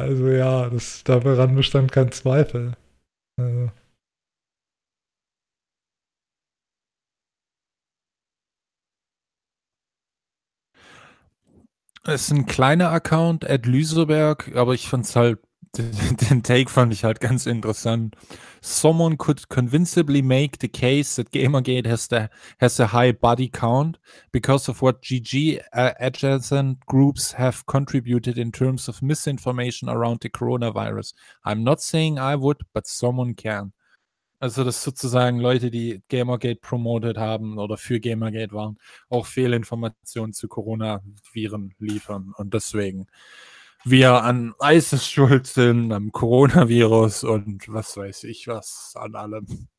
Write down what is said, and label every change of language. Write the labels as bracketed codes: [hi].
[de] Also ja, daran bestand kein Zweifel. Also. Es ist ein kleiner Account, @Lüseberg, aber ich fand's halt, den Take fand ich halt ganz interessant. [en] Someone could convincibly make the case that Gamergate has a high body count because of what GG adjacent groups have contributed in terms of misinformation around the coronavirus. I'm not saying I would, but someone can. [de] Also dass sozusagen Leute, die Gamergate promoted haben oder für Gamergate waren, auch Fehlinformationen zu Coronaviren liefern und deswegen wir an ISIS schuld sind, am Coronavirus und was weiß ich was an allem.